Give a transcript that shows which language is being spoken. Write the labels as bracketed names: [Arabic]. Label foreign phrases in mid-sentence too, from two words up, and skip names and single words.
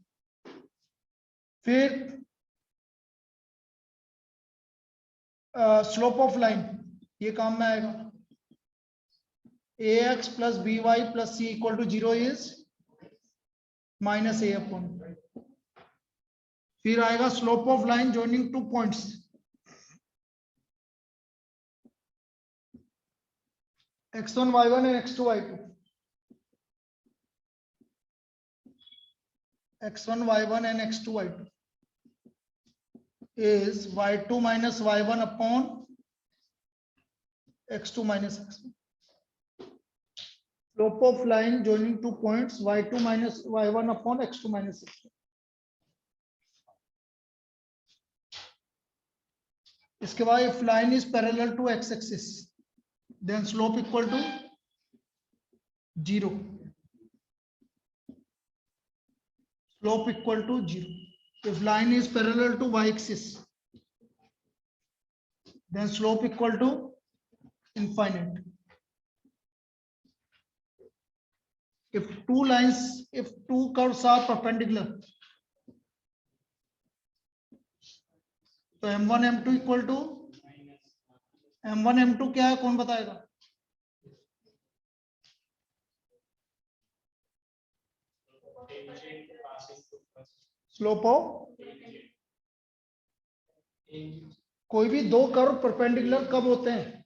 [English] फिर slope of line [Hindi] ये काम में आएगा [English] ax plus b y plus c equal to 0 is minus a upon. [Hindi] फिर आएगा [English] slope of line joining two points x1 y1 and x2 y2 x1 y1 and x2 y2 is y2 minus y1 upon x2 minus x1. Slope of line joining two points y2 minus y1 upon x2 minus x1. [Hindi] इसके बाद [English] if line is parallel to x axis then slope equal to 0. Slope equal to 0. If line is parallel to y axis then slope equal to infinite. If two curves are perpendicular, तो m1 m2 equal to m1 m2 [Hindi] क्या है कौन बताएगा? [English] slope of [Hindi] कोई भी दो [English] curve perpendicular [Hindi] कब होते हैं?